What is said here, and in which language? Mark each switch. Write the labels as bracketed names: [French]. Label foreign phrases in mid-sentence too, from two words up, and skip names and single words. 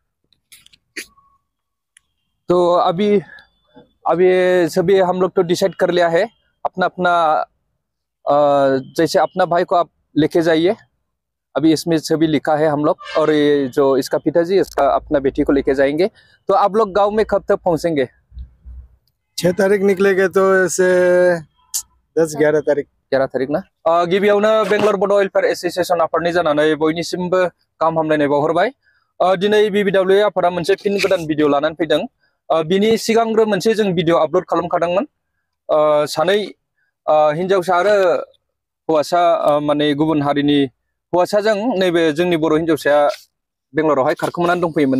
[Hindi] तो अभी सभी हम लोग तो डिसाइड कर लिया है, अपना अपना जैसे अपना भाई को आप लेके जाइए। अभी इसमें सभी लिखा है हम लोग, और ये जो इसका पिताजी इसका अपना बेटी को लेके जाएंगे। तो आप लोग गांव में कब तक पहुंचेंगे? 6 तारीख निकलेंगे तो ऐसे 10-11 तारीख 11 तारीख ना। [Bodo] गिबियावनो बेंगलर बड' वेलफेयार एस'सिएशन आफादनि जानानै बयनिसिमबो गाहाम हामलायनाय बावहरबाय। दिनै BBWA आफादा मोनसे फिन गोदान भिडिअ लानानै फैदों। बिनि सिगांग्रो मोनसे जों [English] video upload [Bodo] खालामखादोंमोन। सानै हिनजावसा आरो हौवासा माने गुबुन हारिनि हौवासाजों नैबे जोंनि बर' हिनजावसाया बेंगलरावहाय खारखोमानानै दंफैयोमोन।